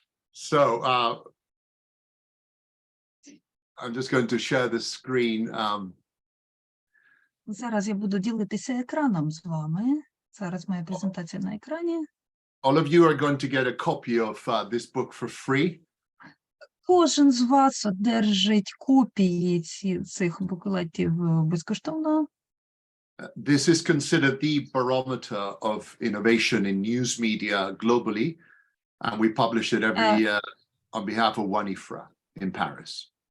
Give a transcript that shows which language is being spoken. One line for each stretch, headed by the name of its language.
English: So I'm just going to share the screen.
Ukrainian: Зараз я буду ділитися екраном з вами. Зараз моя презентація на екрані.
English: All of you are going to get a copy of this book for free.
Ukrainian: Кожен з вас одержить копії цих буклетів безкоштовно.
English: This is considered the barometer of innovation in news media globally, and we publish it every year on behalf of One IFRA in Paris.